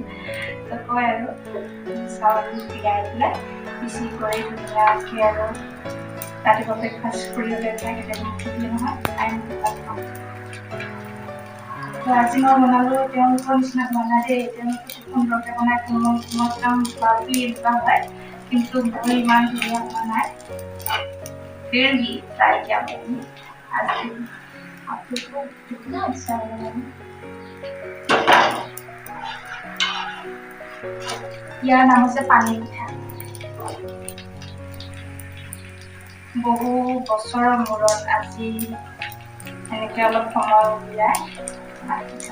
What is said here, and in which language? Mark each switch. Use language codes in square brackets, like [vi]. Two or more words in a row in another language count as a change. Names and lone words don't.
[as] তো কয় আৰু চাউল ভিগাই পেলাই পিচি কৰি ধুনীয়াকৈ আৰু ৰাতিপুৱা ব্ৰেকফাষ্ট কৰিবলৈ খাই কেতিয়াবা উঠিলে নহয় খাওঁ। তো আজি মই বনালোঁ তেওঁলোকৰ নিচিনা বনাই দেই, তেওঁলোকে খুব সুন্দৰকৈ বনাই। মই কাম খোৱাটো এনেকুৱা হয়, কিন্তু মই ইমান ধুনীয়া হোৱা নাই। [hi] फिर भी ट्राई किया मैंने। आज आपको कितना अच्छा लगा। [as] ইয়াৰ নাম হৈছে পানী পিঠা। বহু বছৰৰ মূৰত আজি এনেকৈ অলপ সময় উলিয়াই পানী পিঠা।